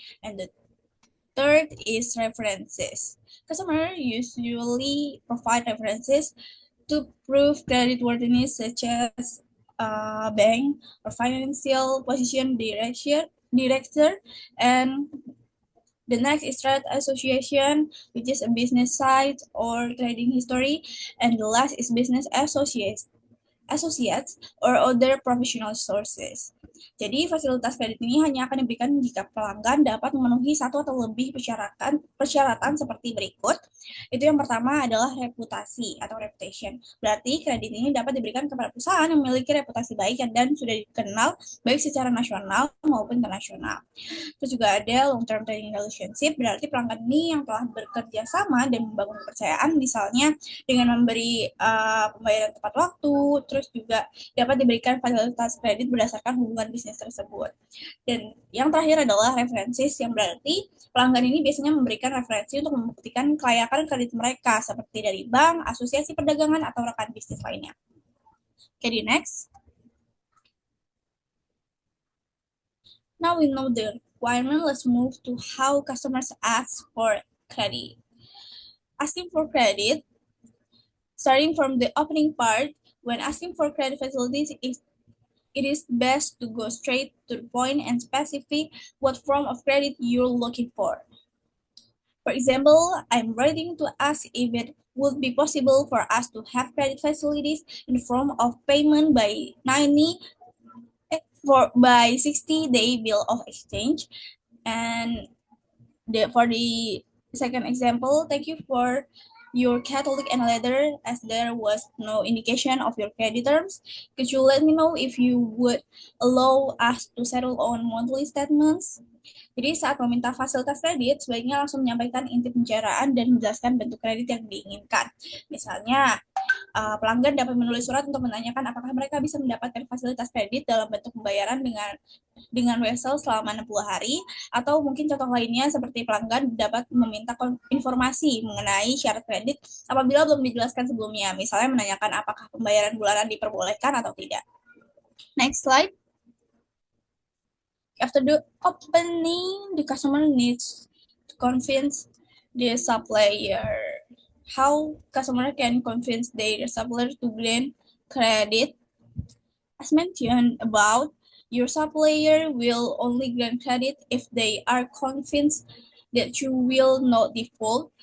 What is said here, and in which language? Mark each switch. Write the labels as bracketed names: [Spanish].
[English] And the third is references. Customers usually provide references to prove creditworthiness, such as bank or financial position director, and the next is trade association, which is a business site or trading history, and the last is business associates or other professional sources. [Indonesian] Jadi fasilitas kredit ini hanya akan diberikan jika pelanggan dapat memenuhi satu atau lebih persyaratan seperti berikut. Itu yang pertama adalah reputasi atau reputation. Berarti kredit ini dapat diberikan kepada perusahaan yang memiliki reputasi baik dan sudah dikenal baik secara nasional maupun internasional. Terus juga ada long term trading relationship, berarti pelanggan ini yang telah bekerja sama dan membangun kepercayaan, misalnya dengan memberi pembayaran tepat waktu, terus juga dapat diberikan fasilitas kredit berdasarkan hubungan bisnis tersebut. Dan yang terakhir adalah references, yang berarti pelanggan ini biasanya memberikan referensi untuk membuktikan kelayakan kredit mereka, seperti dari bank, asosiasi perdagangan, atau rekan bisnis lainnya. [English] Okay, the next. Now we know the requirement, let's move to how customers ask for credit. Asking for credit, starting from the opening part, when asking for credit facilities, it is best to go straight to the point and specify what form of credit you're looking for. For example, I'm writing to ask if it would be possible for us to have credit facilities in the form of payment by 60-day bill of exchange. And for the second example, thank you for your Catholic and letter as there was no indication of your credit terms. Could you let me know if you would allow us to settle on monthly statements? [Indonesian] Jadi saat meminta fasilitas kredit, sebaiknya langsung menyampaikan inti pembicaraan dan menjelaskan bentuk kredit yang diinginkan. Misalnya, pelanggan dapat menulis surat untuk menanyakan apakah mereka bisa mendapatkan fasilitas kredit dalam bentuk pembayaran dengan wesel selama 60 hari, atau mungkin contoh lainnya seperti pelanggan dapat meminta informasi mengenai syarat kredit apabila belum dijelaskan sebelumnya, misalnya menanyakan apakah pembayaran bulanan diperbolehkan atau tidak. [English] Next slide. After the opening, the customer needs to convince the supplier. How customer can convince their supplier to grant credit? As mentioned above, your supplier will only grant credit if they are convinced that you will not default.